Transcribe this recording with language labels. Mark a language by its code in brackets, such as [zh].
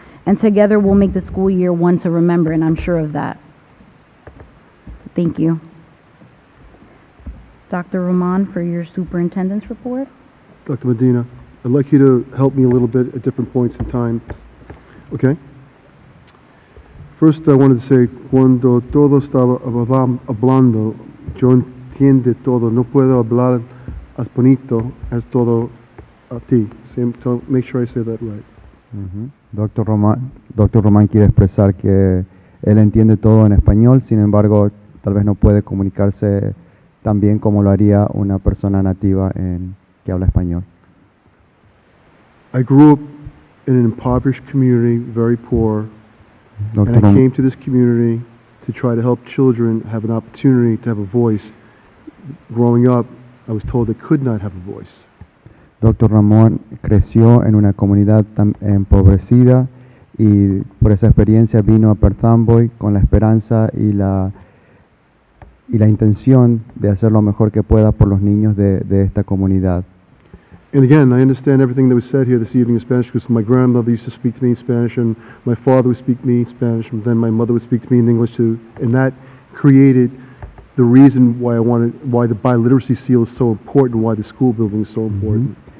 [en] And together we'll make the school year one to remember, and I'm sure of that. Thank you. Dr. Roman, for your superintendent's report. Dr. Medina, I'd like you to help me a little bit at different points in time. Okay? First, I wanted to say, [es] cuando todo estaba hablando, yo entiende todo. No puedo hablar as bonito as todo a ti. [en] So make sure I say that right. Dr. [es] Román quiere expresar que él entiende todo en español, sin embargo, tal vez no puede comunicarse tan bien como lo haría una persona nativa que habla español. [en] I grew up in an impoverished community, very poor. Doctor And I Rom- came to this community to try to help children have an opportunity to have a voice. Growing up, I was told they could not have a voice. [es] Doctor Ramón creció en una comunidad tan empobrecida y por esa experiencia vino a Perth Amboy con la esperanza y la intención de hacer lo mejor que pueda por los niños de esta comunidad. [en] And again, I understand everything that was said here this evening in Spanish because my grandmother used to speak to me in Spanish and my father would speak to me in Spanish and then my mother would speak to me in English too. And that created the reason why why the biliteracy seal is so important, why the school building is so important.